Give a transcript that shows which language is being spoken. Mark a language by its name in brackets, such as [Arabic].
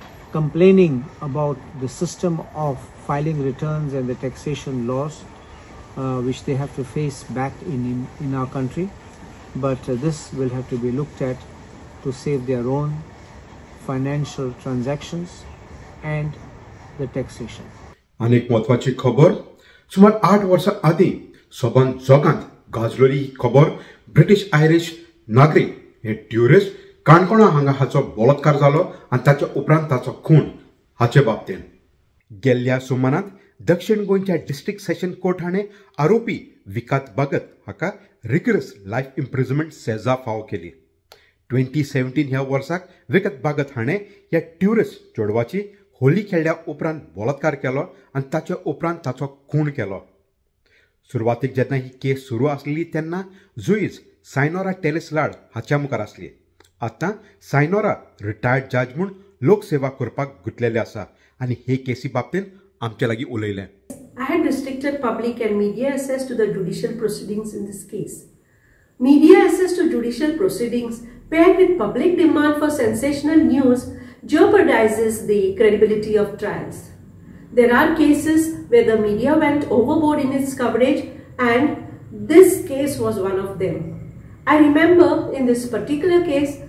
[English] complaining about the system of filing returns and the taxation laws which they have to face back in our country, but this will have to be looked at to save their own financial transactions and the taxation. [Goan Konkani] अनेक महत्वाची खबर, सुमार 8 वर्सां आदीं सोबान जगांत गाजलेली ही खबर, British Irish नागरीक हे ट्युरिस्ट काणकोणा हांगा हाचो बलात्कार जालो आनी ताच्या उपरांत ताचो खून हाचे बाबतींत. गेल्ल्या सुमारांत दक्षिण गोंयच्या डिस्ट्रिक्ट सेशन कोर्ट हाणें आरोपी विकास भगत हाका रिगरस लायफ इम्प्रिजनमेंट सजा फावो केली. 2017 ह्या वर्साक विकास भगत हाणें ह्या ट्युरिस्ट चेडवाची होली खेळ्ळ्या उपरांत बलात्कार केलो आनी ताचे उपरांत ताचो खून केलो. सुरवातीक जेन्ना ही केस सुरू आसली तेन्ना जुईज सायनोरा टेलिस्लाड हाच्या मुखार आसली. आतां सायनोरा रिटायर्ड जज म्हूण लोकसेवा करपाक गुंतलेले आसा आनी हे केसी बाबतींत आमचे लागीं उलयलें. [English] I had restricted public and media access to the judicial proceedings in this case. Media access to judicial proceedings paired with public demand for sensational news jeopardizes the credibility of trials. There are cases where the media went overboard in its coverage, and this case was one of them. I remember in this particular case,